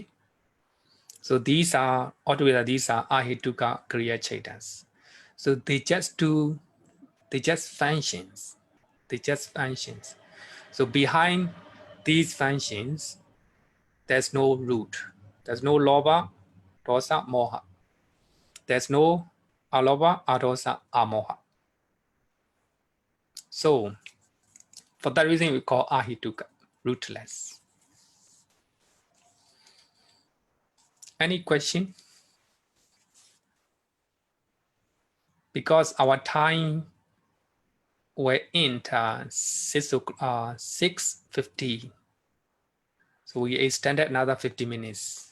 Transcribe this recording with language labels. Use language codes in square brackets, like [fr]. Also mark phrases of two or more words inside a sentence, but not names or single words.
[en] So these are altogether, these are [pi] Ahituka Kriya Chaitas. [en] So they just functions. They just functions. So behind these functions, there's no root. [pi] There's no lobha, dosa, moha. There's no alobha, adosa, amoha. [en] So for that reason, we call Ahituka, rootless. Any question? Because our time we're in 6:50, so we extended another 50 minutes.